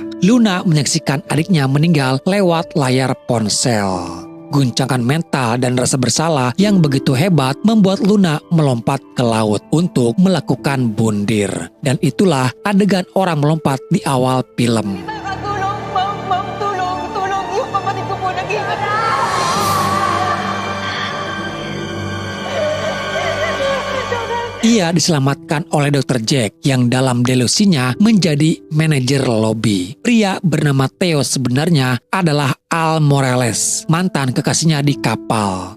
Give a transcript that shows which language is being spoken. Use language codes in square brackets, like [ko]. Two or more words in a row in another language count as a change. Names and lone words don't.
[id] Luna menyaksikan adiknya meninggal lewat layar ponsel. Guncangan mental dan rasa bersalah yang begitu hebat membuat Luna melompat ke laut untuk melakukan bundir. Dan itulah adegan orang melompat di awal film. [tl] Tulong, ma'am, tulong. Yung kapatid ko po nag-iwan. [id] Ia diselamatkan oleh Dr. Jack yang dalam delusinya menjadi manajer lobi. Pria bernama Theo sebenarnya adalah Al Morales, mantan kekasihnya di kapal.